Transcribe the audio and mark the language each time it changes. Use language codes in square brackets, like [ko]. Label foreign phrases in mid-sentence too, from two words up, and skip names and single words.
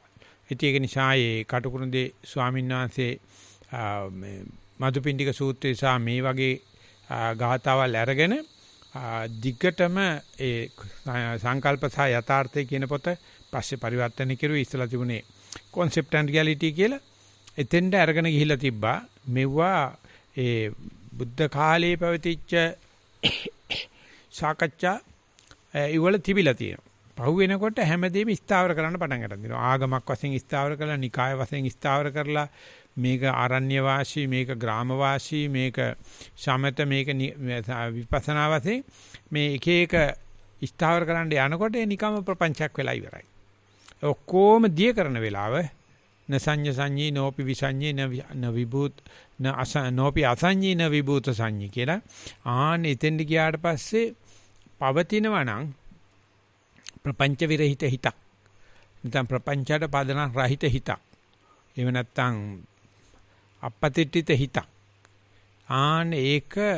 [si] ඉතින් ඒක නිසා ඒ කටුකුරුන්දේ ස්වාමීන් වහන්සේ මේ මදුපිණ්ඩික සූත්‍රය සහ මේ වගේ ගාථාවල් අරගෙන දිග්ගටම ඒ සංකල්ප සහ යථාර්ථය කියන පොත පස්සේ පරිවර්තන කෙරුවේ ඉස්සලා තිබුණේ [en] concept and reality [si] කියලා එතෙන්ට අරගෙන ගිහිල්ලා තිබ්බා. මෙවුවා ඒ බුද්ධ කාලයේ පැවතිච්ච සාකච්ඡා ඒවල තිබිලා තියෙනවා. පහු වෙනකොට හැමදේම ස්ථාවර කරන්න පටන් ගන්නවා. ආගමක් වශයෙන් ස්ථාවර කරලා, නිකාය වශයෙන් ස්ථාවර කරලා, මේක ආරණ්‍ය වාසී, මේක ග්‍රාම වාසී, මේක සමත, මේක විපස්සනා වශයෙන් මේ එක එක ස්ථාවර කරන්න යනකොට ඒ නිකම්ම ප්‍රපංචයක් වෙලා ඉවරයි. ඔක්කොම දිය කරන වෙලාව [pi] නසඤ්ඤ සංඤී නෝපි විසඤ්ඤී න විභූත නෝපි අසඤ්ඤී න විභූත සංඤී [si] කියලා ආන් එතෙන්ට ගියාට පස්සේ පවතිනවා නම් ප්‍රපංච විරහිත හිතක් නැත්නම් ප්‍රපංචයට පදනම් රහිත හිතක් එහෙම නැත්නම් අපපතිට්ඨිත හිතක් ආන් ඒක